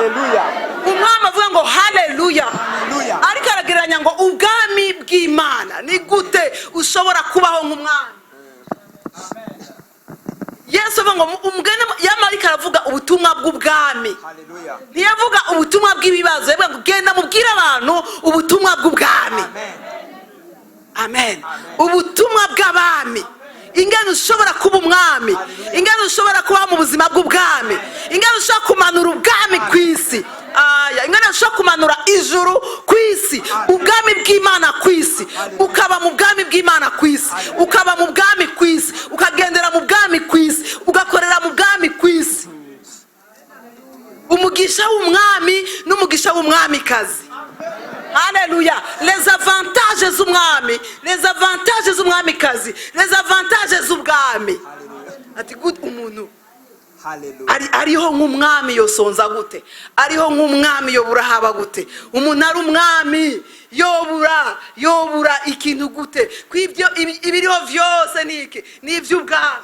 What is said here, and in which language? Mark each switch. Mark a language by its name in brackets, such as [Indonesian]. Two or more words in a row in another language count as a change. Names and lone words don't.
[Rundi] Umwami avuga ngo haleluya. Ariko aragereranya ngo ubwami bw'Imana ni gute ushobora kubaho nk'umwami. Yesu avuga ngo umugene yamarika aravuga ubutumwa bw'ubwami. Ntiyavuga ubutumwa bw'ibibazo, yavuga ngo genda mubwire abantu ubutumwa bw'ubwami. Amen. Ubutumwa bw'abami. Ingene ushobora kuba umwami, ingene ushobora kuba mu buzima bw'ubwami, ingene ushobora kumanura ubwami kw'isi. Ingene ushobora kumanura ijuru kw'isi, ubwami bw'Imana kw'isi, ukaba mu bwami bw'Imana kw'isi, ukaba mu bwami kw'isi, ukagendera mu bwami kw'isi, ugakorera mu bwami kw'isi. Umugisha w'umwami n'umugisha w'umwamikazi. Haleluya. [French] Les avantages [Rundi] z'umwami, [French] les avantages [Rundi] z'umwamikazi, [French] les avantages [Rundi] z'ubwami. Ati good umuntu. Haleluya. Ariho nk'umwami yosonza gute? Ariho nk'umwami yobura haba gute? Umuntu ari umwami yobura ikintu gute? Kw'ibyo ibiriho vyose niki? Ni ivy'ubwami.